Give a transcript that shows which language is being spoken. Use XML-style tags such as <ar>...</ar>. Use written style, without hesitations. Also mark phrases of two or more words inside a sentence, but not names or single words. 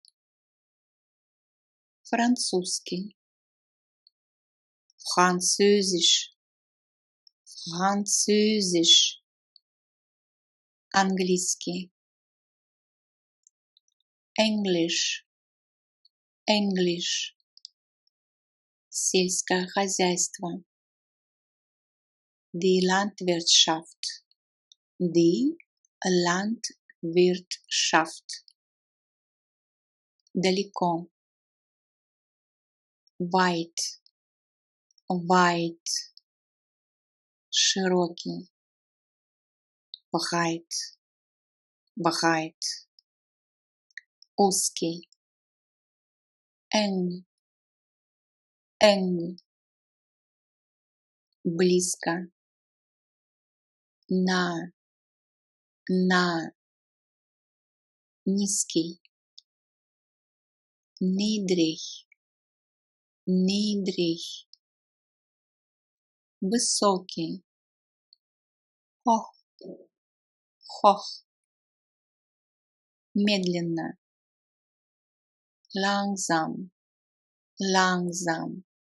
<de>Французский, Französisch, Französisch. Английский, Englisch, Englisch.</de> <ru>Сельское хозяйство,</ru> <de>die Landwirtschaft, die Landwirtschaft. Далеко, weit, weit. Широкий, breit, breit. Узкий, eng, eng. Близко, nah, nah.</de> <ru>Низкий,</ru> <de>niedrig, niedrig. Высокий, hoch, hoch. Медленно, langsam, langsam.</de>